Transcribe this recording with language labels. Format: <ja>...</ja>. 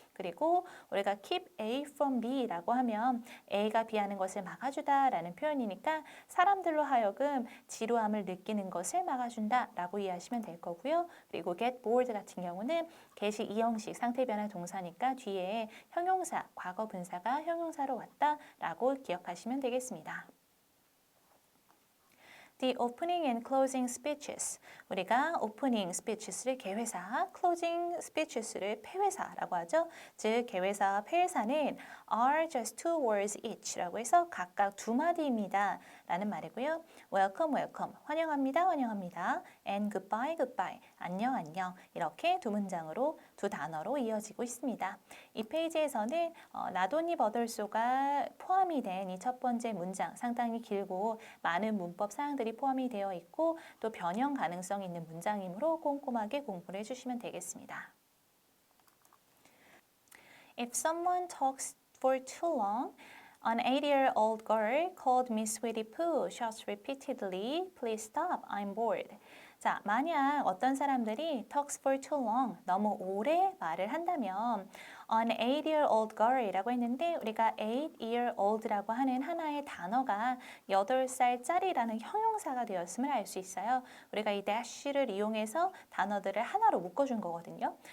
<ko>그리고 우리가 keep A from B라고 하면 A가 B 하는 것을 막아주다라는 표현이니까 사람들로 하여금 지루함을 느끼는 것을 막아준다라고 이해하시면 될 거고요. 그리고 get bored 같은 경우는 get이 이형식 상태 변화 동사니까 뒤에 형용사, 과거 분사가 형용사로 왔다라고 기억하시면 되겠습니다.</ko> <en>The opening and closing speeches.</en> <ko>우리가 opening speeches를 개회사, closing speeches를 폐회사라고 하죠. 즉 개회사와 폐회사는</ko> <en>are just two words each</en> <ko>라고 해서 각각 두 마디입니다. 라는 말이고요.</ko> <en>welcome, welcome,</en> <ko>환영합니다, 환영합니다.</ko> <en>and goodbye, goodbye,</en> <ko>안녕, 안녕. 이렇게 두 문장으로, 두 단어로 이어지고 있습니다. 이 페이지에서는 나돈이 버들소가 포함이 된 이 첫 번째 문장 상당히 길고 많은 문법 사항들이 포함이 되어 있고 또 변형 가능성이 있는 문장이므로 꼼꼼하게 공부를 해주시면 되겠습니다.</ko> <en>If someone talks for too long, an 8-year-old girl called Miss Sweetie Pooh shouts repeatedly, "Please stop, I'm bored."</en> <ko>자, 만약 어떤 사람들이</ko> <en>talks for too long,</en> <ko>너무 오래 말을 한다면</ko> <en>an 8-year-old girl</en> <ko>이라고 했는데 우리가 8-year-old라고 하는 하나의 단어가 8살짜리라는 형용사가 되었음을 알 수 있어요. 우리가 이 dash를 이용해서 단어들을 하나로 묶어준 거거든요.</ko>